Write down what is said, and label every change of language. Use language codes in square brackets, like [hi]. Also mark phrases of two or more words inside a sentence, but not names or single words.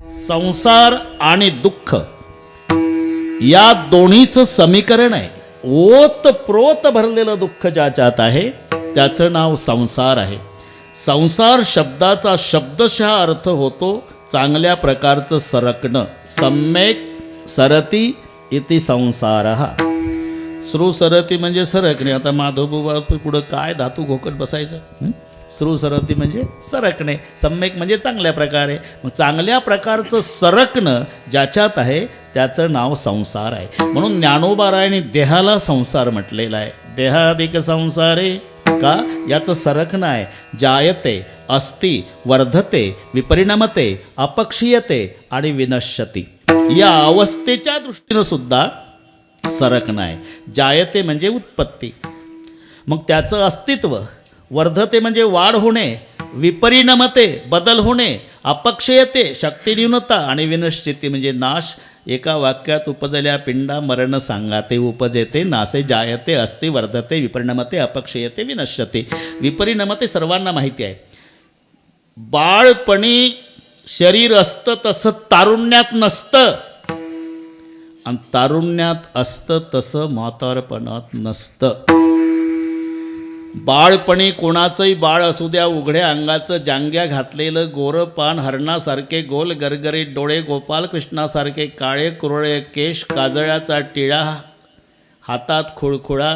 [mr] संसार आणि दुःख या दोन्हीचं समीकरण आहे. ओत प्रोत भरलेलं दुःख ज्याच्यात आहे त्याचं नाव संसार आहे. संसार शब्दाचा शब्दशः अर्थ होतो चांगल्या प्रकारचं सरकणं. [sa] सम्यक सरती इति संसारः. [mr] श्रुसरती म्हणजे सरकणे. आता माधवबुवा पुढं काय धातू घोकत बसायचं. श्रुसरती म्हणजे सरकणे, सम्यक म्हणजे चांगल्या प्रकारे. मग चांगल्या प्रकारचं सरकणं ज्याच्यात आहे त्याचं नाव संसार आहे. म्हणून ज्ञानोबारायांनी देहाला संसार म्हटलेला आहे. देहादिक संसारे का याचं सरकणं आहे. [sa] जायते, अस्ति, वर्धते, विपरिणमते, अपक्षीयते आणि विनश्यती. [mr] या अवस्थेच्या दृष्टीनं सुद्धा सरकणं आहे. जायते म्हणजे उत्पत्ती, मग त्याचं अस्तित्व. वर्धते म्हणजे वाढ होणे, विपरिणमते बदल होणे, अपक्षयते शक्तिन्यूनता आणि विनश्चिती म्हणजे नाश. एका वाक्यात उपजल्या पिंडा मरण सांगा ते उपजेते नासे. [sa] जायते, अस्ति, वर्धते, विपरिणमते, अपक्षयते, विनश्यते. [mr] विपरिणमते सर्वांना माहिती आहे. बाळपणी शरीर असतं तसं तारुण्यात नसतं, आणि तारुण्यात असतं तसं म्हातारपणात नसतं. बाळपणी कोणाचंही बाळ असू द्या, उघड्या अंगाचं जांग्या घातलेलं गोरं पान, हरणासारखे गोल गरगरीत डोळे, गोपालकृष्णासारखे काळे कुरळे केश, काजळाचा टिळा, हातात खुळखुळा.